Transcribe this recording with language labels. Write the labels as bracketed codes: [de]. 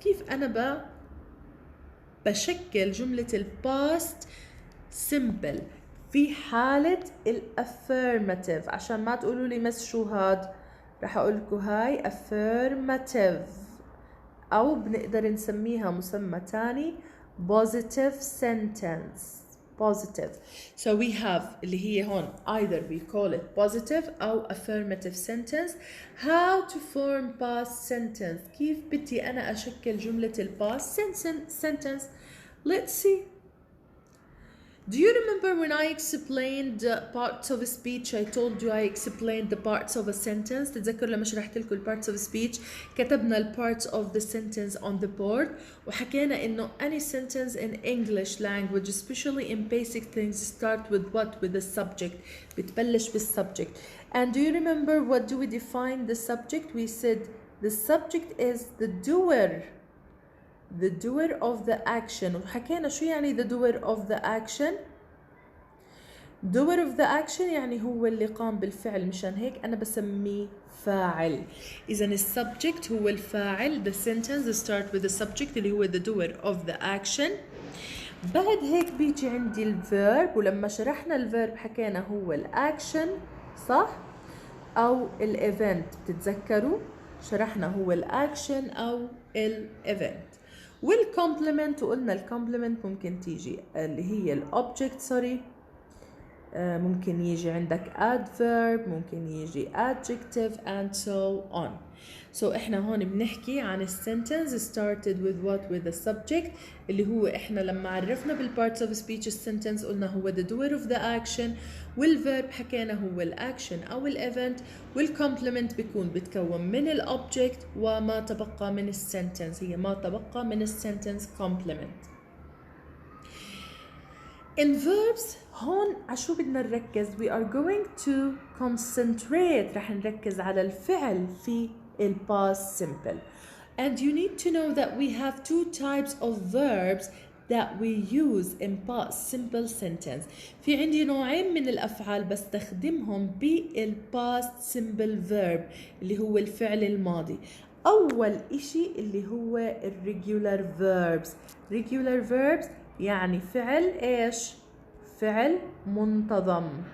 [ar] كيف أنا بشكل جملة الباست simple في حالة الافيرماتيف. عشان ما تقولوا لي مس شو هاد، رح اقول لكم هاي affirmative، او بنقدر نسميها مسمى تاني [en] positive sentence. positive. So we have [ar] اللي هي هون [en] either we call it positive أو affirmative sentence. How to form past sentence. [ar] كيف بدي أنا أشكل جملة الباست sentence. [en] Let's see. Do you remember when I explained parts of a speech? I told you I explained the parts of a sentence. [ar] تتذكر لما شرحت لكم [en] parts of a speech [ar] كتبنا ال [en] parts of the sentence on the board [ar] وحكينا إنه [en] any sentence in English language especially in basic things start with what? With the subject. [ar] بتبلش بالsubject. [en] And do you remember what do we define the subject? We said the subject is the doer. The doer of the action. [ar] وحكينا شو يعني [en] the doer of the action. doer of the action [ar] يعني هو اللي قام بالفعل، مشان هيك أنا بسميه فاعل. إذن subject هو الفاعل. [en] the sentence start with the subject [ar] اللي هو [en] the doer of the action. [ar] بعد هيك بيجي عندي الverb، ولما شرحنا الverb حكينا هو الأكشن صح؟ أو الإيفنت. بتتذكروا شرحنا هو الأكشن أو الإيفنت. والكومبلمنت وقلنا الكومبلمنت ممكن تيجي اللي هي الأوبجكت سوري، ممكن يجي عندك adverb، ممكن يجي adjective [en] and so on. So [ar] احنا هون بنحكي عن [en] sentence started with what? [ar] With the subject اللي هو احنا لما عرفنا بالparts of speech sentence قلنا هو [en] the doer of the action، [ar] والverb حكينا هو الاكشن او الايفنت، والcomplement بتكون من الobject وما تبقى من السنتنس، هي ما تبقى من السنتنس complement. In verbs هون عشو بدنا نركز؟ [en] we are going to concentrate، [ar] رح نركز على الفعل في past simple. [en] And you need to know that we have two types of verbs that we use in past simple sentence. [ar] في عندي نوعين من الأفعال بستخدمهم past simple verb اللي هو الفعل الماضي. أول إشي اللي هو regular verbs. regular verbs يعني فعل إيش؟ فعل منتظم.